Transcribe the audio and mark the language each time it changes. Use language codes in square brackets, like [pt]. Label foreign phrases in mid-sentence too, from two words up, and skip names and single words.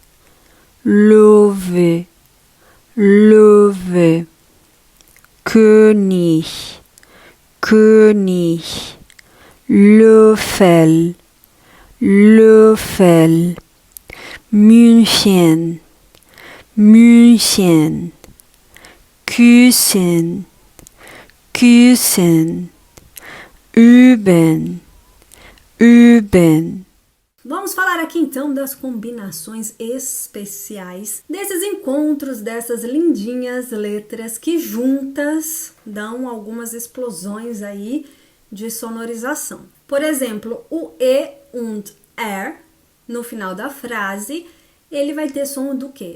[de] Löwe, Löwe, König, König, Löffel, Löffel, München, München, küssen, küssen, üben, üben. [pt] Vamos falar aqui então das combinações especiais desses encontros, dessas lindinhas letras que juntas dão algumas explosões aí de sonorização. Por exemplo, o E und R no final da frase, ele vai ter som do quê?